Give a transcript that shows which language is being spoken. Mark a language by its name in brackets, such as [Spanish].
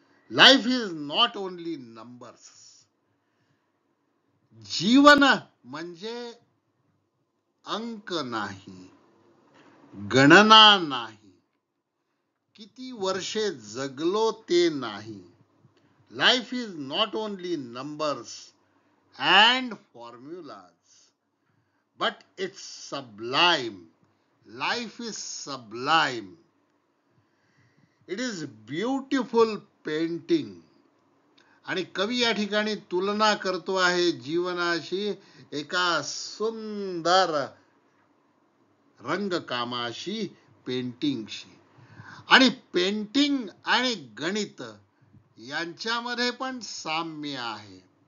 [English] Life is not only numbers. [Marathi] जीवन म्हणजे अंक नाही, गणना नाही, किती वर्षे जगलो ते नाही. [English] Life is not only numbers and formulas, but it's sublime. Life is sublime. It is beautiful painting. [Marathi] आणि कवी या ठिकाणी तुलना करतो आहे जीवनाशी एका सुंदर रंगकामाशी, पेंटिंगशी. आणि पेंटिंग आणि गणित यांच्यामध्ये पण साम्य आहे.